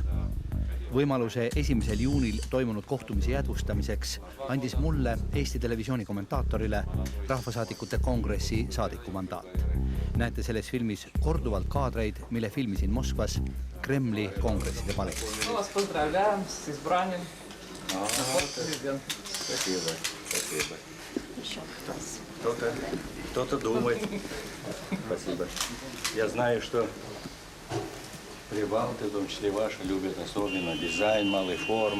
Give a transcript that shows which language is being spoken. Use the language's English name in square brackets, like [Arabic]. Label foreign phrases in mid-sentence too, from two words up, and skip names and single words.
[Estonian] Võimaluse 1. juunil toimunud kohtumise jädvustamiseks andis mulle Eesti Televisiooni kommentaatorile rahvasaadikute kongressi saadiku mandaat. Näete selles filmis korduvalt kaadreid, mille filmisin Moskvas Kremli kongresside palees. [Russian] Вас поздравляем с избранием. Спасибо. Кто-то думает. Спасибо. Я знаю, что прибалты, в том числе ваши, любят особенно дизайн малой формы.